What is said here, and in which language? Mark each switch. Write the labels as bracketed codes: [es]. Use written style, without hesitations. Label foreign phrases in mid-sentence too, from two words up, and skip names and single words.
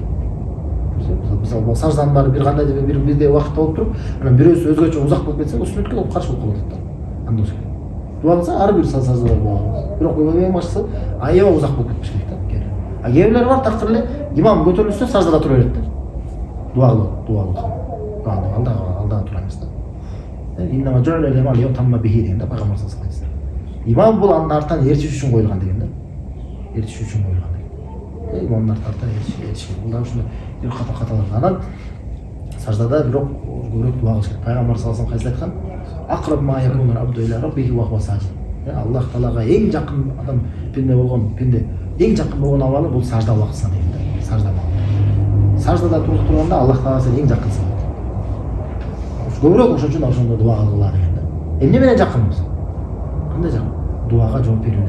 [ky] Мисалы сажданын баары бир кандай бир бирдей убакытта болуп туруп, анан бирөөсү өзгөчө узак болуп кетсе, бул сүннөткө каршы болуп калат да. Андай керек. Дуа кылса ар бир саждада дуа кылат. Бирок эң башкысы аябай узак болуп кетиш керек да. А кээ бирлер бар такыр эле имам көтөрүлсө саждада тура берет да. Дуа кылат. Алдага тура эмес да. [ar] إنما جعل لمن ليؤتم به [ky] деген да пайгамбар [ar] صلى الله عليه وسلم. [ky] Имам бул анын артынан ээрчиш үчүн коюлган деген да. Ээрчиш үчүн коюлган деген. Имамдын артынан ээрчиш. Бул да ушундай бир каталар. Анан саждада бирок көбүрөөк дуа кылыш керек. Пайгамбар [ar] صلى الله عليه وسلم [ky] кайсы айткан? [ar] أقرب ما يكون العبد إلى ربه وهو ساجد. [ky] Аллах Таалага эң жакын адам пенде эң жакын болгон абалы бул сажда убактысында деген да. Сажда абалы. Саждада туруп турганда Аллах Таала сен эң жакынсың. Көбүрөөк ошон үчүн ошондо дуа кылгыла деген да. Эмне менен жакынбыз? Кандай жакын? Дуага жооп берүүбүз.